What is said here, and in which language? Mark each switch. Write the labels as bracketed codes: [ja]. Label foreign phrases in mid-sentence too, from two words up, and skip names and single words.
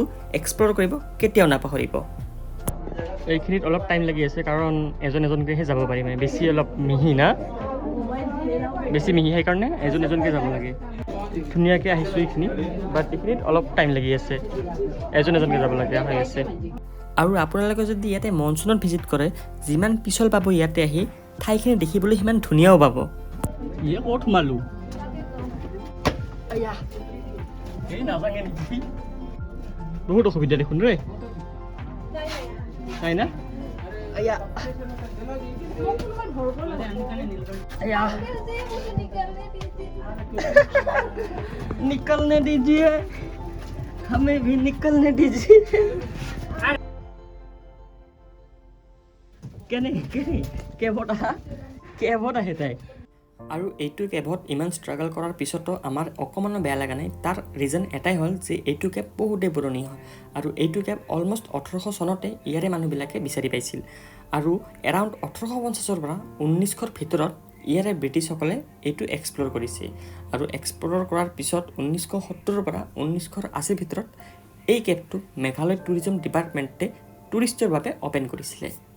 [as] এক্সপ্ল'ৰ কৰিব কেতিয়াও নাপাহৰিব এইখিনিত অলপ টাইম লাগি আছে কাৰণ এজনকৈহে যাব পাৰি মানে বেছি অলপ মিহি না বেছি মিহি সেইকাৰণে এজনকৈ যাব লাগে ধুনীয়াকৈ আহিছোঁ এইখিনি বাট এইখিনিত অলপ টাইম লাগি আছে এজনকৈ যাব লাগে হৈ আছে আৰু আপোনালোকে যদি ইয়াতে মনচুনত ভিজিট কৰে যিমান পিছল পাব ইয়াতে আহি ঠাইখিনি দেখিবলৈ সিমান ধুনীয়াও পাব ইয়ে ক'ত সোমালোঁ বহুত অসুবিধা দেখোন ৰে নাই না [hi] निकलने दीजिए हमें भी निकलने दीजिए [as] কেভত আহে তাই আৰু এইটো কেভত ইমান ষ্ট্ৰাগল কৰাৰ পিছতো আমাৰ অকণমানো বেয়া লগা নাই তাৰ ৰিজন এটাই হ'ল যে এইটো কেভ বহুতেই পুৰণি হয় আৰু এইটো কেভ অলমষ্ট 1800 চনতে ইয়াৰে মানুহবিলাকে বিচাৰি পাইছিল আৰু এৰাউণ্ড 1850ৰ পৰা 1900ৰ ভিতৰত ইয়াৰে ব্ৰিটিছসকলে এইটো এক্সপ্ল'ৰ কৰিছে আৰু এক্সপ্ল'ৰ কৰাৰ পিছত 1970ৰ পৰা 1980ৰ ভিতৰত এই কেভটো মেঘালয় টুৰিজম ডিপাৰ্টমেণ্টে টুৰিষ্টৰ বাবে অ'পেন কৰিছিলে